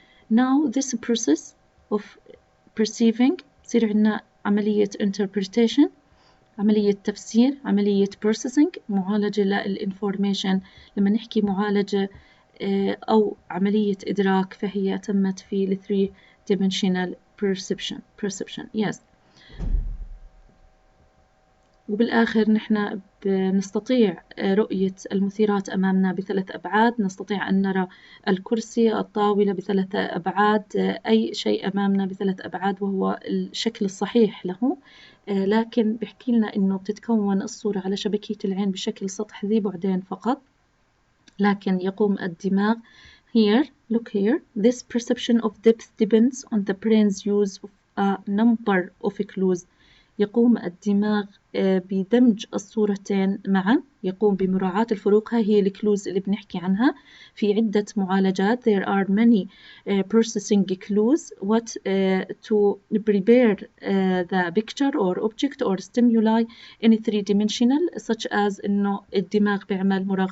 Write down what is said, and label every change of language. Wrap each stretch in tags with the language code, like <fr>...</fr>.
<en>Now this process of perceiving</en> <ar>بصير عندنا عملية interpretation، عملية تفسير، عملية processing، معالجة للinformation. لما نحكي معالجة أو عملية إدراك فهي تمت في</ar> <en>three-dimensional perception. Yes.</en> <ar>وبالآخر نحن نستطيع رؤية المثيرات أمامنا بثلاث أبعاد، نستطيع أن نرى الكرسي، الطاولة بثلاث أبعاد، أي شيء أمامنا بثلاث أبعاد وهو الشكل الصحيح له. لكن بحكي لنا إنه بتتكون الصورة على شبكية العين بشكل سطح ذي بعدين فقط. لكن يقوم الدماغ</ar> <en>here, look here, this perception of depth depends on the brain's use of a number of clues.</en> <ar>يقوم الدماغ بدمج الصورتين معا، يقوم بمراعاة الفروق. هي الكلوز اللي بنحكي عنها في عدة معالجات.</ar> <en>There are many processing clues to prepare the picture or object or stimuli in three-dimensional, such as</en> <ar>إنه الدماغ بيعمل</ar>